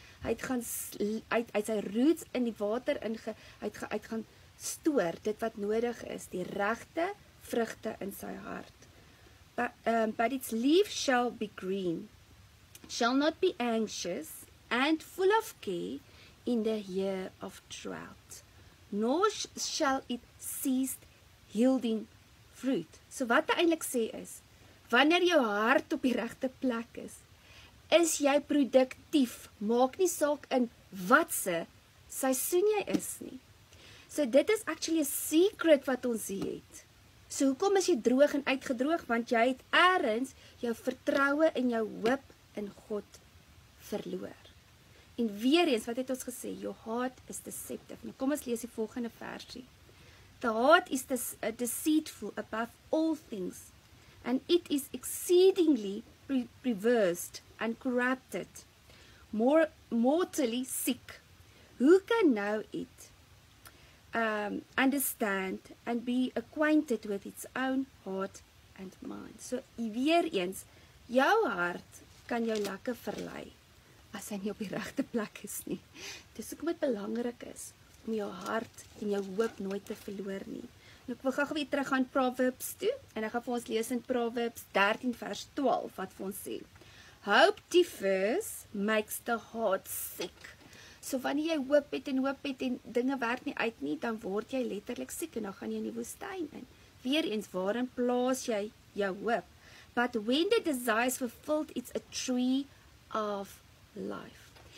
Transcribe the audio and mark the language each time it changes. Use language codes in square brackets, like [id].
[af] Hy het sy roots in die water hy gaan stoor dit wat nodig is, die regte vrugte in sy hart. [en] But its leaf shall be green, shall not be anxious and full of care in the year of drought, nor shall it cease yielding fruit. [af] So wat hy eintlik sê is, wanneer jou hart op die regte plek is jy produktief, maak nie saak in watse seisoen jy is nie. So dit is actually 'n secret wat ons het. So hoekom is jy droog en uitgedroog? Want jy het eers jou vertroue en jou hoop in God verloor. En weer eens, wat het ons gesê? [en] Your heart is deceptive. [af] Nou kom ons lees die volgende versie. [en] The heart is deceitful above all things, and it is exceedingly perverse and corrupted, mortally sick. Who can know it, understand, and be acquainted with its own heart and mind? [af] So, weer eens, jou hart kan jou lekker verlei, as hy nie op die regte plek is nie. Dis hoekom dit belangrik is, om jou hart en jou hoop nooit te verloor nie. Nou, ek wil gou weer terug aan Proverbs toe, en ek gaan vir ons lees in Proverbs 13 vers 12, wat vir ons sê, [en] Hope differs makes the heart sick. [af] So wanneer jy hoop het en dinge werk nie uit nie, dan word jy letterlik siek, en dan gaan jy in die woestyn in. Weer eens, waarin plaas jy jou hoop? [en] But when the desire is fulfilled, it's a tree of life.